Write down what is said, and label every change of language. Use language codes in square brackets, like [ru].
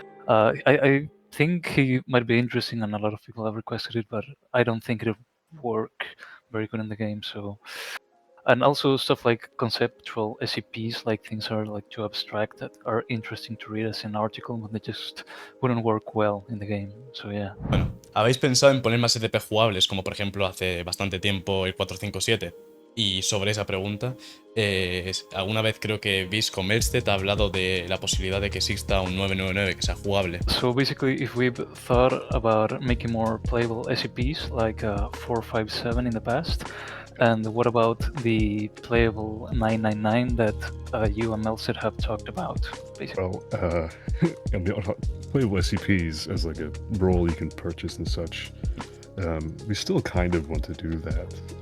[en] I think he might be interesting, and a lot of people have requested it, but I don't think it'll work very good in the game. So. And also stuff like conceptual SCPs, like things are like too abstract that are interesting to read as an article, but they just wouldn't work well in the game. So yeah. [es] Bueno, ¿habéis pensado en poner más SCP jugables, como por ejemplo hace bastante tiempo el 457? Y sobre esa pregunta, alguna vez creo que Comerstead ha hablado de la posibilidad de que exista un 999 que sea jugable. [en] So basically, if we've thought about making more playable SCPs like 457 in the past, and what about the playable 999 that you and Melstead have talked about, basically? Well, playable SCPs as like a role you can purchase and such, we still kind of want to do that.